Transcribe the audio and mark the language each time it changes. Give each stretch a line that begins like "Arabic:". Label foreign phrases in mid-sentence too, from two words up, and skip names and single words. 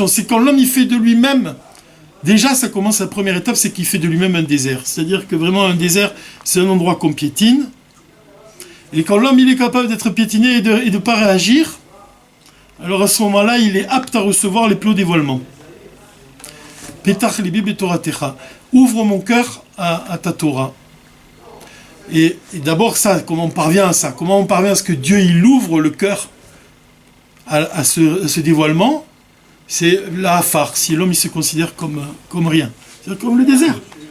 French: C'est quand l'homme il fait de lui-même. Déjà, ça commence, la première étape, c'est qu'il fait de lui-même un désert. C'est-à-dire que vraiment un désert, c'est un endroit qu'on piétine. Et quand l'homme il est capable d'être piétiné et de ne pas réagir, alors à ce moment-là, il est apte à recevoir les plus hauts dévoilements.
Hebrew: פתח לבי בתורתך.
French: Ouvre mon cœur à ta Torah. Et d'abord ça, comment on parvient à ça? Comment on parvient à ce que Dieu il ouvre le cœur à ce dévoilement? C'est la hafar, si l'homme il se considère comme rien, c'est-à-dire comme le désert.